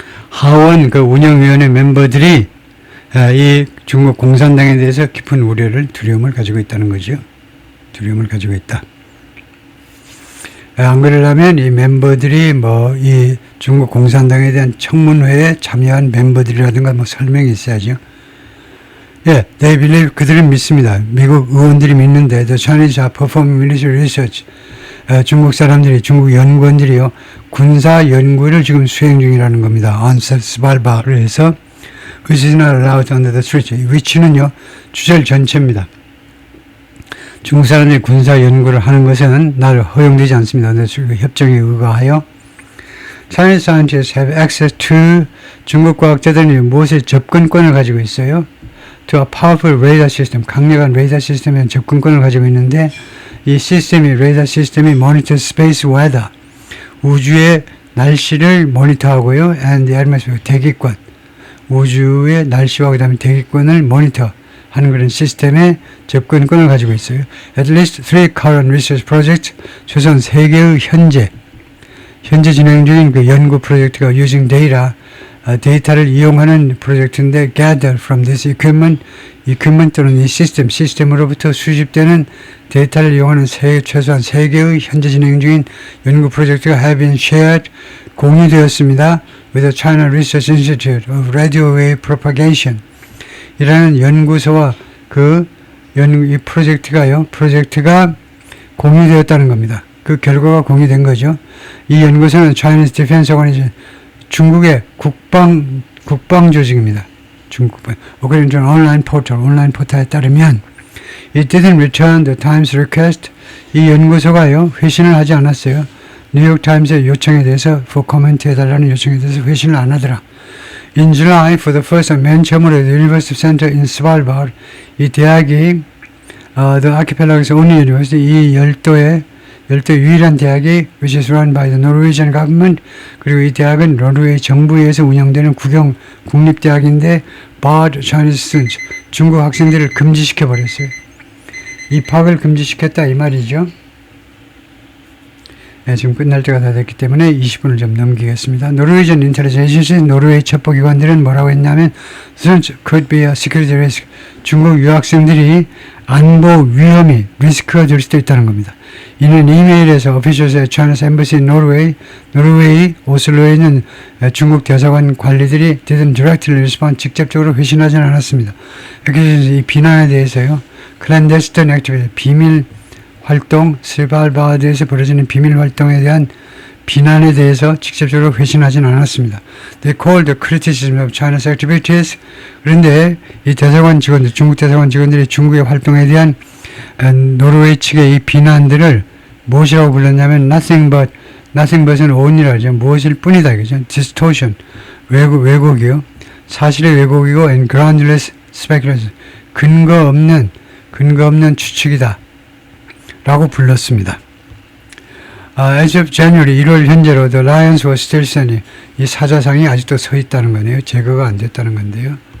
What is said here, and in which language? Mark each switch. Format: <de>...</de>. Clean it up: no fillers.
<ko>하원 그 운영위원회 멤버들이 이 중국 공산당에 대해서 깊은 우려를, 두려움을 가지고 있다는 거죠. 두려움을 가지고 있다. 안 그러려면 이 멤버들이 뭐 이 중국 공산당에 대한 청문회에 참여한 멤버들이라든가 뭐 설명이 있어야죠. 예,</ko> <en>they believe,</en> <ko>그들은 믿습니다. 미국 의원들이 믿는데,</ko> <en>the Chinese are performing military research.</en> <ko>중국 사람들이, 중국 연구원들이요, 군사 연구를 지금 수행 중이라는 겁니다.</ko> <en>on Svalbard를 해서, which is not allowed under the treaty.</en> <ko>위치는요, 주절 전체입니다. 중국 사람들이 군사 연구를 하는 것은 나를 허용되지 않습니다. 협정에 의거하여.</ko> <en>Chinese scientists have access to,</en> <ko>중국 과학자들은 무엇에 접근권을 가지고 있어요?</ko> <en>to a powerful radar system,</en> <ko>강력한 레이더 시스템에 접근권을 가지고 있는데, 이 시스템이, 레이더 시스템이</ko> <en>monitor space weather,</en> <ko>우주의 날씨를 모니터하고요,</ko> <en>and the atmosphere,</en> <ko>대기권, 우주의 날씨와 그 다음에 대기권을 모니터 하는 그런 시스템에 접근권을 가지고 있어요.</ko> <en>At least 3 current research projects,</en> <ko>최소한 3개의 현재 진행 중인 그 연구 프로젝트가 using data, 데이터를 이용하는 프로젝트인데,</ko> <en>gather from this equipment</en> <ko>또는 이 시스템으로부터 수집되는 데이터를 이용하는 최소한 3개의 현재 진행 중인 연구 프로젝트가</ko> <en>have been shared,</en> <ko>공유되었습니다.</ko> <en>with the China Research Institute of Radio Wave Propagation,</en> <ko>이라는 연구소와 이 프로젝트가 공유되었다는 겁니다. 그 결과가 공유된 거죠. 이 연구소는 Chinese Defense Organization, 중국의 국방 조직입니다. 중국방. 그런 온라인 포털에 따르면</ko> <en>it didn't return the Times request.</en> <ko>이 연구소가요, 회신을 하지 않았어요. 뉴욕 타임스의 요청에 대해서</ko> <en>for comment</en> <ko>해달라는 요청에 대해서 회신을 안 하더라.</ko> <en>In July, for the first time,</en> <ko>맨 처음으로</ko> <en>the University Center in Svalbard, 이 대학이 the archipelag's only university, 이 별도 유일한 대학이 which is run by the Norwegian government.</en> <ko>그리고 이 대학은 노르웨이 정부에서 운영되는 국립대학인데</ko> <en>barred Chinese students,</en> <ko>중국 학생들을 금지시켜 버렸어요. 입학을 금지시켰다 이 말이죠. 네, 지금 끝날 때가 다 됐기 때문에 20분을 좀 넘기겠습니다. 노르웨이전 인텔리전스 노르웨이 첩보기관들은 뭐라고 했냐면</ko> <en>students could be a security risk.</en> <ko>중국 유학생들이 안보 위험이 리스크가 될 수도 있다는 겁니다. 이는 이메일에서 officials의</ko> <en>China's embassy in Norway,</en> <ko>노르웨이 오슬로에 있는 중국 대사관 관리들이</ko> <en>didn't directly respond,</en> <ko>직접적으로 회신하지는 않았습니다. 이렇게 이 비난에 대해서요.</ko> <en>clandestine activity,</en> <ko>비밀 활동, 스발바드에서 벌어지는 비밀 활동에 대한 비난에 대해서 직접적으로 회신하지는 않았습니다.</ko> <en>They called the criticism of China's activities.</en> <ko>그런데 이 대사관 직원들, 중국 대사관 직원들이 중국의 활동에 대한 노르웨이 측의 이 비난들을 무엇이라고 불렀냐면</ko> <en>nothing but</en> <ko>은 only라 하죠. 무엇일 뿐이다. 이거죠. distortion, 왜곡이요. 사실의 왜곡이고</ko> <en>and groundless speculation,</en> <ko>근거 없는 추측이다. 라고 불렀습니다.</ko> <en>As of January</en> <ko>1월 현재로</ko> <en>the Lions was still standing.</en> <ko>이 사자상이 아직도 서 있다는 거네요. 제거가 안 됐다는 건데요.</ko>